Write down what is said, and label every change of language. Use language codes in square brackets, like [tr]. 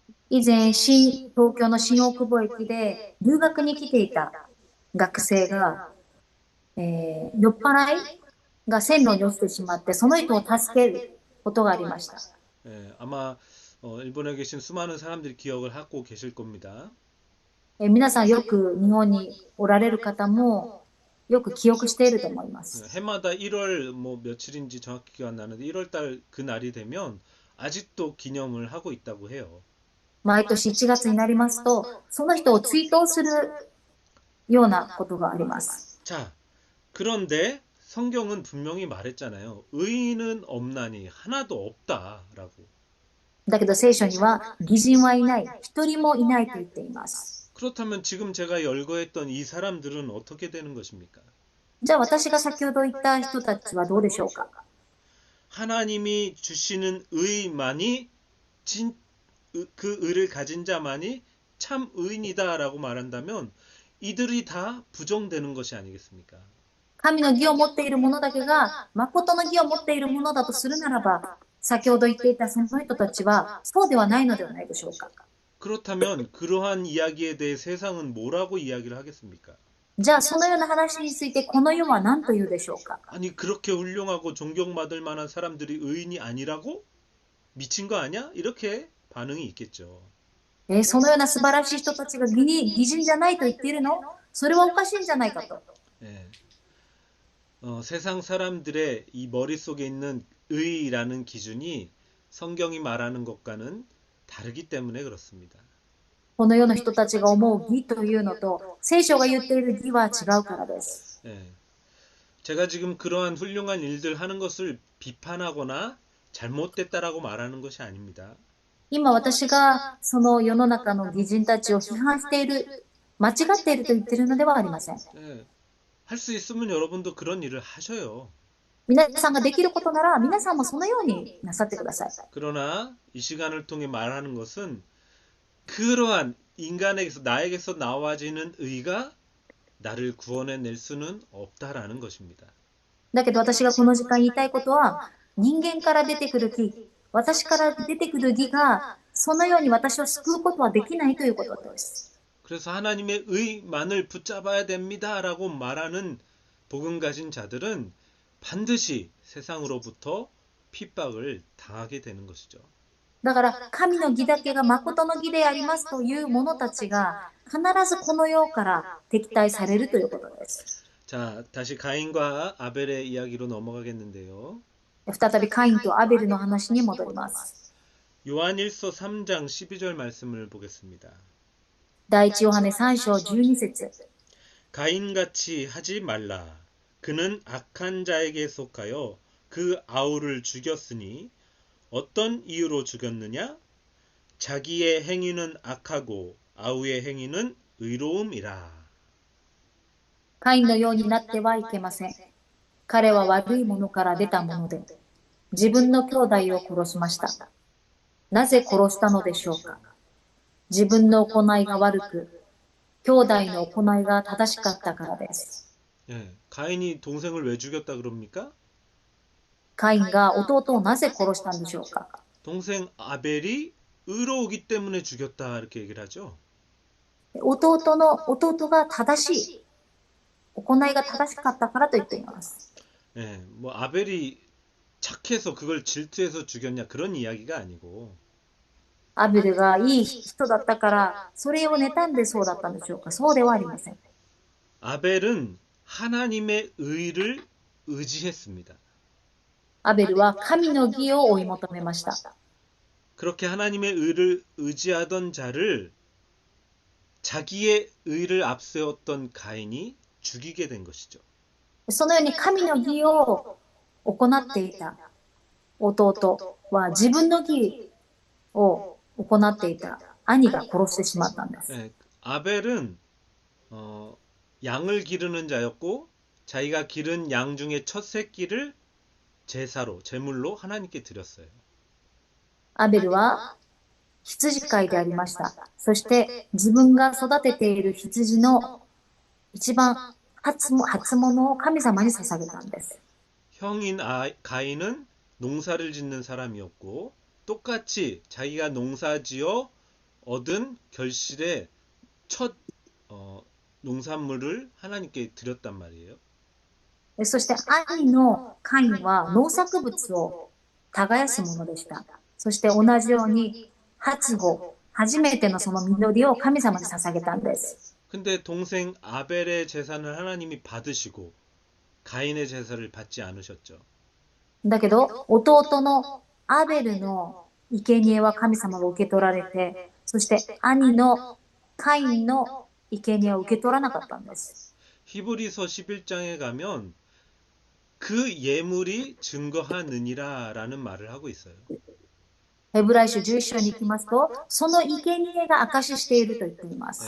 [ja] 以前、東京の新大久保駅で留学に来ていた学生が、酔っ払いが線路に落ちてしまって、その人を助けることがありました。 [ko] 아마 일본에 계신 수많은 사람들이 기억을 하고 계실 겁니다. [ja] 皆さんよく日本におられる方もよく記憶していると思います。 [ko] 해마다 1월 뭐 며칠인지 정확히 기억 안 나는데 1월 달 그 날이 되면 아직도 기념을 하고 있다고 해요. [ja] 毎年1月になりますと、その人を追悼するようなことがあります。 [ko] 자, 그런데 성경은 분명히 말했잖아요. 의인은 없나니 하나도 없다라고. [ja] だけど聖書には義人はいない、一人もいないと言っています。 [ko] 그렇다면 지금 제가 열거했던 이 사람들은 어떻게 되는 것입니까? [ja] じゃあ私が先ほど言った人たちはどうでしょうか。 [ko] 하나님이 주시는 의만이 그 의를 가진 자만이 참 의인이다라고 말한다면 이들이 다 부정되는 것이 아니겠습니까? [ja] 神の義を持っている者だけが誠の義を持っている者だとするならば、先ほど言っていたその人たちは、そうではないのではないでしょうか。 [ko] 그렇다면 그러한 이야기에 대해 세상은 뭐라고 이야기를 하겠습니까? [ja] じゃあ、そのような話について、この世は何と言うでしょうか。 [ko] 아니 그렇게 훌륭하고 존경받을 만한 사람들이 의인이 아니라고? 미친 거 아니야? 이렇게 반응이 있겠죠. [ja] そのような素晴らしい人たちが義人じゃないと言っているの？それはおかしいんじゃないかと。 [ko] 예. 세상 사람들의 이 머릿속에 있는 의라는 기준이 성경이 말하는 것과는 다르기 때문에 그렇습니다. [ja] この世の人たちが思う義というのと、聖書が言っている義は違うからです。 [ko] 예. 제가 지금 그러한 훌륭한 일들 하는 것을 비판하거나 잘못됐다라고 말하는 것이 아닙니다. [ja] 今私がその世の中の義人たちを批判している、間違っていると言っているのではありません。 [ko] 예. 할 수 있으면 여러분도 그런 일을 하셔요. [ja] 皆さんができることなら、皆さんもそのようになさってください。 [ko] 그러나 이 시간을 통해 말하는 것은 그러한 인간에게서 나에게서 나와지는 의가 나를 구원해낼 수는 없다라는 것입니다. [ja] だけど私がこの時間言いたいことは、人間から出てくる義、私から出てくる義が、そのように私を救うことはできないということです。 [ko] 그래서 하나님의 의만을 붙잡아야 됩니다라고 말하는 복음 가진 자들은 반드시 세상으로부터 핍박을 당하게 되는 것이죠. [ja] だから、神の義だけが誠の義でありますという者たちが、必ずこの世から敵対されるということです。 [ko] 자, 다시 가인과 아벨의 이야기로 넘어가겠는데요. [ja] 再びカインとアベルの話に戻ります。 [ko] 요한일서 3장 12절 말씀을 보겠습니다. [ja] 第一ヨハネ3章12節 [ko] 가인같이 하지 말라. 그는 악한 자에게 속하여 그 아우를 죽였으니 어떤 이유로 죽였느냐? 자기의 행위는 악하고 아우의 행위는 의로움이라. [ja] カインのようになってはいけません。彼は悪いものから出たもので、自分の兄弟を殺しました。なぜ殺したのでしょうか。自分の行いが悪く、兄弟の行いが正しかったからです。 [ko] 예, 가인이 동생을 왜 죽였다 그럽니까? [ja] カインが弟をなぜ殺したんでしょうか。 [ko] 동생 아벨이 의로우기 때문에 죽였다 이렇게 얘기를 하죠. [ja] 弟が正しい、行いが正しかったからと言っています。 [ko] 예, 뭐 아벨이 착해서 그걸 질투해서 죽였냐 그런 이야기가 아니고 [ja] アベルがいい人だったから、それを妬んでそうだったんでしょうか。そうではありません。 [ko] 아벨은 하나님의 의를 의지했습니다. [ja] アベルは神の義を追い求めました。 [ko] 그렇게 하나님의 의를 의지하던 자를 자기의 의를 앞세웠던 가인이 죽이게 된 것이죠. [ja] そのように神の義を行っていた弟は自分の義を行っていた兄が殺してしまったんです。 [ko] 네, 아벨은 양을 기르는 자였고 자기가 기른 양 중에 첫 새끼를 제사로 제물로 하나님께 드렸어요. [ja] アベルは羊飼いでありました。そして自分が育てている羊の一番初物を神様に捧げたんです。 [ko] 형인 가인은 농사를 짓는 사람이었고 똑같이 자기가 농사지어 얻은 결실의 첫 농산물을 하나님께 드렸단 말이에요. [ja] そして兄のカインは農作物を耕すものでした。そして同じように初穂、初めてのその実を神様に捧げたんです。 [ko] 근데 동생 아벨의 제사는 하나님이 받으시고 가인의 제사를 받지 않으셨죠. [ja] だけど弟のアベルの生贄は神様が受け取られて、そして兄のカインの生贄を受け取らなかったんです。 [ko] 히브리서 11장에 가면 그 예물이 증거하느니라라는 말을 하고 있어요. [ja] ヘブライ書11章に行きますと、その生贄が証ししていると言っています。